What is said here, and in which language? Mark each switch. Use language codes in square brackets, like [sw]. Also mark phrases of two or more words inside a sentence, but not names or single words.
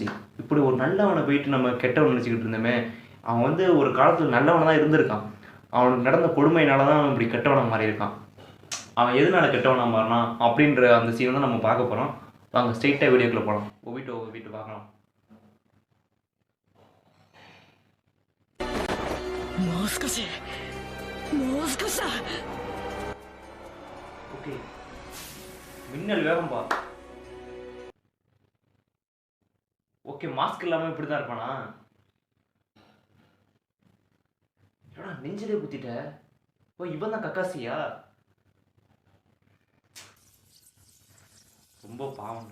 [ta] இப்படி ஒரு நல்லவனை போயிட்டு நம்ம கெட்டவன் நினச்சிக்கிட்டு இருந்தோமே. அவன் வந்து ஒரு காலத்தில் நல்லவனாக தான் இருந்திருக்கான். அவனுக்கு நடந்த கொடுமையினால தான் அவன் இப்படி கெட்டவனாக மாறியிருக்கான். அவன் எதனால கெட்டவனாக மாறினான் அப்படின்ற அந்த சீனை தான் நம்ம பார்க்க போகிறோம். வாங்க ஸ்ட்ரெயிட்டாக வீடியோக்குள்ளே போகலாம். ஒபிட்டோ பார்க்கலாம். [ja] もう少しもう少しだ [ta] ஓகே, மின்னல் வேகம் பா. ஓகே, மாஸ்க் இல்லாமல் இப்படி தான் இருப்பானா? ஏடா நெஞ்சிலே குத்திட்ட. ஓ, இவன் தான் கக்காசியா? ரொம்ப பாவம்.